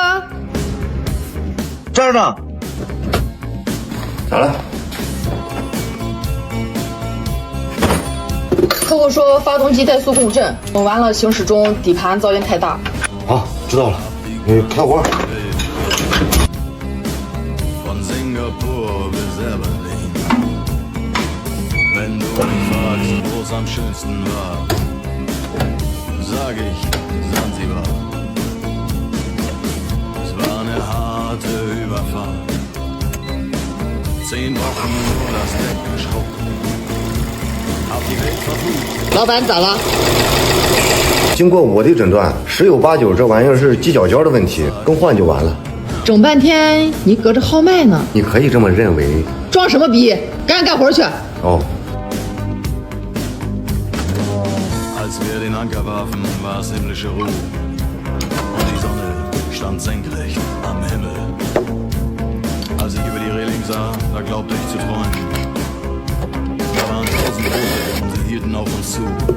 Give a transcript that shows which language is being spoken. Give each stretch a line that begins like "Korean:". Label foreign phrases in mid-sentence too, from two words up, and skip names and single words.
Chinese: 这儿呢。咋了？客户说发动机怠速共振，问完了行驶中底盘噪音太大。好，知道了。开活。
German: Am schönsten war, sag ich Sansibar. Es war eine harte Überfahrt. 10 Wochen nur das Deck geschrubbt. Hab die Welt verflucht.
Chinese: 老板咋了？经过我的诊断，十有八九这玩意儿是机脚胶的问题，更换就完了。整半天你搁这号脉呢？你可以这么认为。装什么逼？赶紧干活去。哦。
German: Als wir den Anker warfen, war es himmlische Ruhe. Und die Sonne stand senkrecht am Himmel. Als ich über die Reling sah, da glaubte ich zu träumen. Da waren 1000 Boote und sie hielten auf uns zu.